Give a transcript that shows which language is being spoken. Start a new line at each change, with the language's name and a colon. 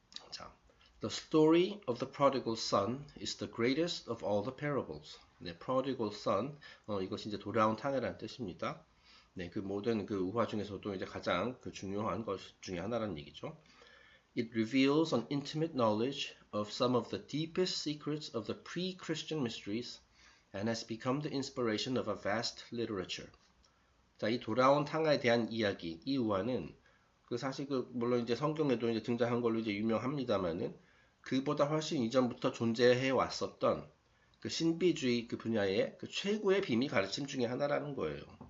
English: 자, The story of the prodigal son is the greatest of all the parables.
Korean: 네,
English: prodigal son,
Korean: 이것이 이제 돌아온 탕이라는 뜻입니다. 네, 그 모든 그 우화 중에서도 이제 가장 그 중요한 것 중에 하나라는 얘기죠.
English: It reveals an intimate knowledge of some of the deepest secrets of the pre-Christian mysteries and has become the inspiration of a vast literature.
Korean: 자, 이 돌아온 탕화에 대한 이야기, 이 우화는 그 사실 그 물론 이제 성경에도 이제 등장한 걸로 이제 유명합니다만은 그보다 훨씬 이전부터 존재해 왔었던 그 신비주의 그 분야의 그 최고의 비밀 가르침 중에 하나라는 거예요.